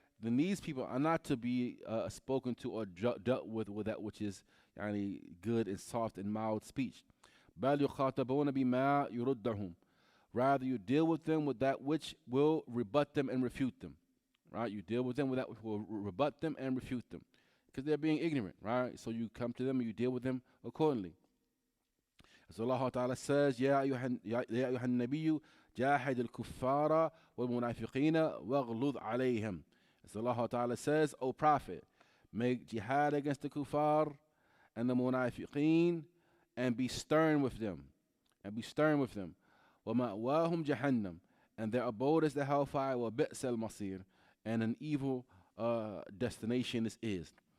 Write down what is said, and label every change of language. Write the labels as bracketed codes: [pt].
[en] Then these people are not to be spoken to or dealt with that which is good and soft and mild speech. [ar] بَلْ يُخَاطَبُونَ بِمَا يُرُدَّهُمْ. [en] Rather, you deal with them with that which will rebut them and refute them. Right? You deal with them with that which will rebut them and refute them. Because they're being ignorant, right? So you come to them and you deal with them accordingly. As Allah Ta'ala says, [ar] يَا أَيُّهَا النَّبِيُّ جَاهِدِ الْكُفَّارَ وَالْمُنَافِقِينَ وَاغْلُظْ عَلَيْهِمْ. [en] As Allah Ta'ala says, O Prophet, make jihad against the kuffar and the munafiqeen and be stern with them. [ar] وَمَأْوَاهُمْ جَهَنَّمْ. [en] And their abode is the hellfire, [ar] وَبِئْسَ الْمَصِيرُ. [en] And an evil destination this is.